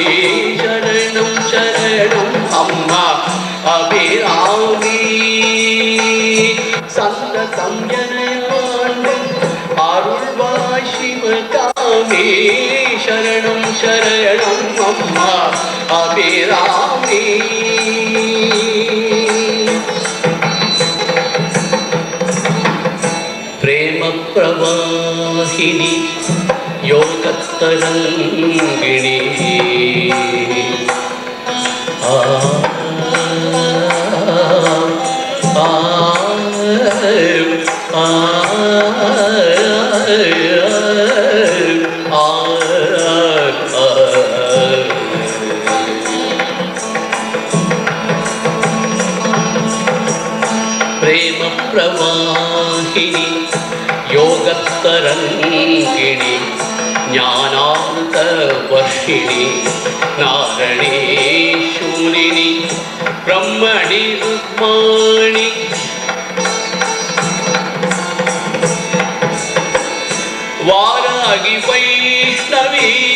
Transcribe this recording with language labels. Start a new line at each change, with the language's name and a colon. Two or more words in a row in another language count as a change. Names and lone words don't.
Tamil: சரணம் சரணம் அம்மா அபிராமி. சந்ததம் எனையாண்டு அருள்வாய் சிவகாமி. சரணம் சரணம் அம்மா அபிராமி.
Sanskrit: प्रेम प्रवाहिनी योगतरंगिणी. आ आ आ प्रेम प्रवाहिनी योगतरंगिणी. ज्ञानामृत वर्षिणी नारणी शूलिनी. ब्रह्मणि रुक्माणि वारागी वैष्णवी.